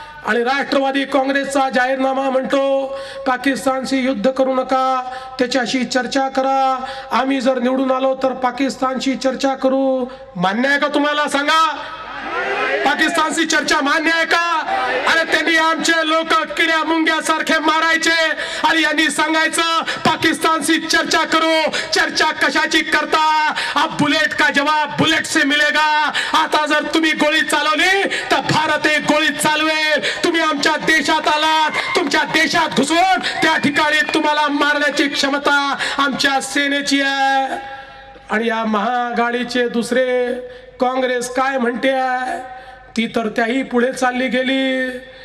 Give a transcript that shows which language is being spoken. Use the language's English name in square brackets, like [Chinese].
[Marathi] आणि राष्ट्रवादी काँग्रेसचा जाहीरनामा म्हणतो पाकिस्तानशी युद्ध करू नका, त्याच्याशी चर्चा करा, आम्ही जर निवडून आलो तर पाकिस्तानशी चर्चा करू. मान्य आहे का तुम्हाला? सांगा, पाकिस्तानशी चर्चा मान्य आहे का? अरे त्यांनी आमचे लोक किड्या मुंग्या सारखे मारायचे आणि यांनी सांगायचं पाकिस्तानशी चर्चा करू. चर्चा कशाची करता? [Hindi] अब बुलेट का जवाब बुलेट से मिलेगा. [Marathi] आता जर तुम्ही गोळी चालवली तर भारत एक गोळी चालवेल. तुम्ही आमच्या देशात आलात, तुमच्या देशात घुसून त्या ठिकाणी तुम्हाला मारण्याची क्षमता आमच्या सेनेची आहे. आणि या महाआघाडीचे दुसरे काँग्रेस काय म्हणते, ती तर त्याही पुढे चालली गेली.